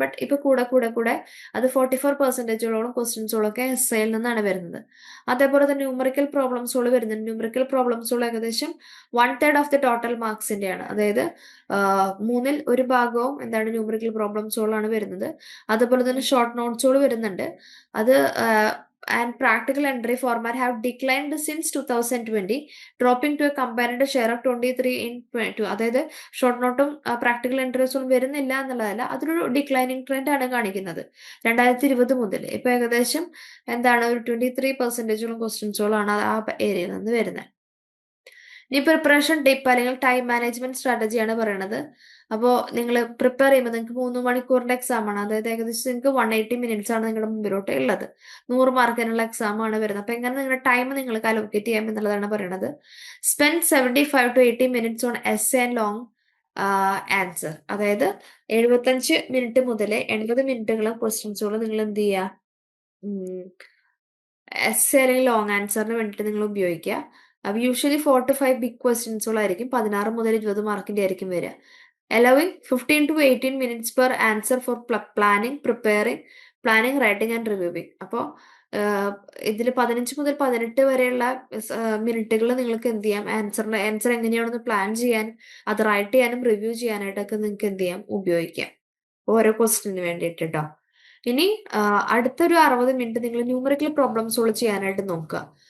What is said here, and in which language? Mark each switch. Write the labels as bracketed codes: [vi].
[ml] But ഇപ്പൊ കൂടെ അത് 44%ഓളം ക്വസ്റ്റ്യൻസുകളൊക്കെ എസ് എയിൽ നിന്നാണ് വരുന്നത്. അതേപോലെ തന്നെ ന്യൂമറിക്കൽ പ്രോബ്ലംസുകൾ വരുന്നുണ്ട്. ന്യൂമറിക്കൽ പ്രോബ്ലംസുകൾ ഏകദേശം 1/3 ഓഫ് ദി ടോട്ടൽ മാർക്സിന്റെയാണ്. അതായത് 3ൽ 1 ഭാഗവും എന്താണ് ന്യൂമറിക്കൽ പ്രോബ്ലംസുകളാണ് വരുന്നത്. അതുപോലെ തന്നെ ഷോർട്ട് നോട്ട്സുകൾ വരുന്നുണ്ട്. അത് [en] and practical entry format have declined since 2020, dropping to a combined share of 23 in 22. [ml] അതായത് ഷോർട്ട് നോട്ടും പ്രാക്ടിക്കൽ എൻട്രീസും വരുന്നില്ല എന്നുള്ളതല്ല, അതൊരു ഡിക്ലൈനിങ് ട്രെൻഡ് ആണ് കാണിക്കുന്നത് 2020 മുതൽ. ഇപ്പൊ ഏകദേശം എന്താണ് ഒരു 23% ക്വസ്റ്റ്യൻസുകളാണ് ആ ഏരിയയിൽ നിന്ന് വരുന്നത്. ഇനി പ്രിപ്പറേഷൻ ടിപ്പ് അല്ലെങ്കിൽ ടൈം മാനേജ്മെന്റ് സ്ട്രാറ്റജിയാണ് പറയുന്നത്. അപ്പോൾ നിങ്ങൾ പ്രിപ്പയർ ചെയ്യുമ്പോൾ നിങ്ങൾക്ക് 3 മണിക്കൂറിന്റെ എക്സാം ആണ്. അതായത് ഏകദേശം നിങ്ങൾക്ക് 180 മിനിറ്റ്സ് ആണ് നിങ്ങളുടെ മുമ്പിലോട്ട് ഉള്ളത്. 100 മാർക്കിനുള്ള എക്സാം ആണ് വരുന്നത്. അപ്പൊ എങ്ങനെ നിങ്ങളുടെ ടൈം നിങ്ങൾക്ക് അലോക്കേറ്റ് ചെയ്യാം എന്നുള്ളതാണ് പറയുന്നത്. [en] Spend 75 to 80 minutes on essay and long answer. [ml] അതായത് 75 മിനിറ്റ് മുതൽ 80 മിനിറ്റുകളും ക്വസ്റ്റ്യൻസുകളും നിങ്ങൾ എന്ത് ചെയ്യുക, എസ്സേ അല്ലെങ്കിൽ ലോങ് ആൻസറിന് വേണ്ടിയിട്ട് നിങ്ങൾ ഉപയോഗിക്കുക. അപ്പൊ യൂഷ്വലി 4 to 5 ബിഗ് ക്വസ്റ്റ്യൻസുകളായിരിക്കും. 16 മുതൽ 20 മാർക്കിന്റെ ആയിരിക്കും വരിക. [en] allowing 15 to 18 minutes per answer for planning, preparing, writing and reviewing. [ml] അപ്പോൾ ഇതിൽ 15 മുതൽ 18 വരെയുള്ള മിനിറ്റുകൾ നിങ്ങൾക്ക് എന്ത് ചെയ്യാം, ആൻസർ എങ്ങനെയാണെന്ന് പ്ലാൻ ചെയ്യാൻ, അത് റൈറ്റ് ചെയ്യാനും റിവ്യൂ ചെയ്യാനായിട്ടൊക്കെ നിങ്ങൾക്ക് എന്ത് ചെയ്യാം, ഉപയോഗിക്കാം ഓരോ ക്വസ്റ്റ്യന് വേണ്ടിയിട്ട് കേട്ടോ. ഇനി അടുത്തൊരു 60 മിനിറ്റ് നിങ്ങൾ ന്യൂമറിക്കൽ പ്രോബ്ലംസുകൾ ചെയ്യാനായിട്ട് നോക്കുക.